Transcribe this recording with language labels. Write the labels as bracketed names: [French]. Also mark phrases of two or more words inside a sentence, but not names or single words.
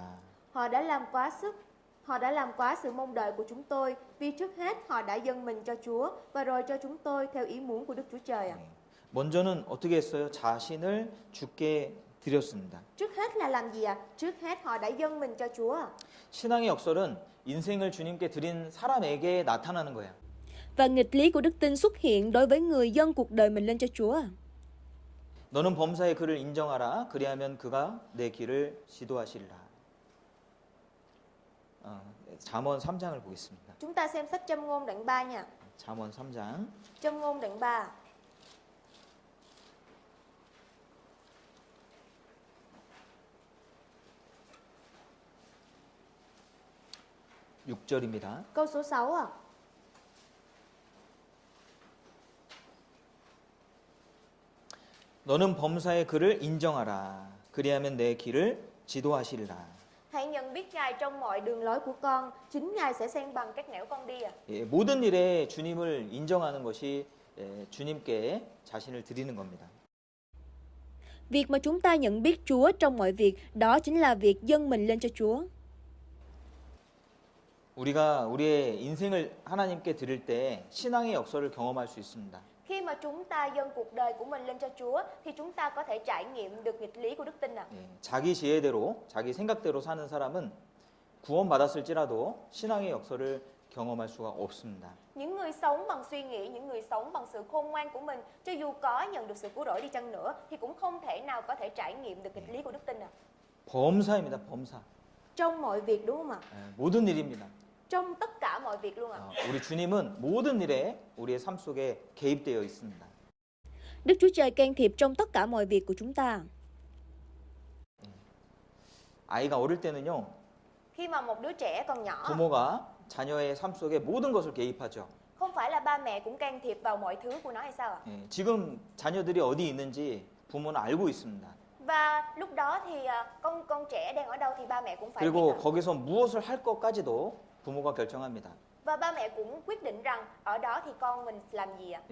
[Vietnamese] Họ đã làm quá sự mong đợi của chúng tôi, vì trước hết họ đã dâng mình cho Chúa và rồi cho chúng tôi theo ý muốn của Đức Chúa Trời ạ. [Korean] 먼저는 어떻게 했어요? 자신을 주께 드렸습니다. [Vietnamese] Trước hết là làm gì ạ? Trước hết họ đã dâng mình cho Chúa ạ. [Korean] 신앙의 역설은 인생을 주님께 드린 사람에게 나타나는 거야. [Vietnamese] Và nghịch lý của đức tin xuất hiện đối với người dâng cuộc đời mình lên cho Chúa. [Korean] 너는 범사의 그를 인정하라. 그리하면 그가 내 길을 지도하시리라. 잠언 3장을 보겠습니다. [Vietnamese] Chúng ta xem sách Châm ngôn đoạn 3 nha. [Korean] 잠언 3장 [Vietnamese] Châm ngôn đoạn 3. [Korean] 6절입니다. [Vietnamese] Câu số 6 ạ. [Korean] 너는 범사의 그를 인정하라. 그리하면 내 길을 지도하시리라. [Vietnamese] Hãy nhận biết Ngài trong mọi đường lối của con, chính Ngài sẽ san bằng các nẻo con đi ạ. [Korean] 예, 모든 일에 주님을 인정하는 것이 주님께 자신을 드리는 겁니다. [Vietnamese] Việc mà chúng ta nhận biết Chúa trong mọi việc, đó chính là việc dâng mình lên cho Chúa. [Korean] 우리가 우리의 인생을 하나님께 드릴 때 신앙의 역설을 경험할 수 있습니다. [Vietnamese] Khi mà chúng ta dâng cuộc đời của mình lên cho Chúa thì chúng ta có thể trải nghiệm được nghịch lý của đức tin ạ. [Korean] 예, 자기 지혜대로, 자기 생각대로 사는 사람은 구원받았을지라도 신앙의 역설을 경험할 수가 없습니다. [Vietnamese] Những người sống bằng suy nghĩ, những người sống bằng sự khôn ngoan của mình, cho dù có nhận được sự cứu rỗi đi chăng nữa thì cũng không thể nào có thể trải nghiệm được nghịch lý của đức tin ạ. [Korean] 범사입니다. 범사. [Vietnamese] Trong mọi việc đúng không ạ? [Korean] 모든 일입니다. [Vietnamese] Trong tất cả mọi việc luôn ạ. [Korean] 우리 주님은 모든 일에 우리의 삶 속에 개입되어 있습니다. [Vietnamese] Đức Chúa Trời can thiệp trong tất cả mọi việc của chúng ta. [Korean] 아이가 어릴 때는요. [Vietnamese] Khi mà một đứa trẻ còn nhỏ, [Korean] 부모가 자녀의 삶 속에 모든 것을 개입하죠. [Vietnamese] không phải là ba mẹ cũng can thiệp vào mọi thứ của nó hay sao ạ? [Korean] 예, 지금 자녀들이 어디 있는지 부모는 알고 있습니다. [Vietnamese] Và lúc đó thì con trẻ đang ở đâu thì ba mẹ cũng phải biết [Korean] 그리고 [Vietnamese] ạ. [Korean] 거기서 무엇을 할 것까지도 부모가 결정합니다. [Vietnamese] Và ba mẹ cũng quyết định rằng ở đó thì con mình làm gì ạ?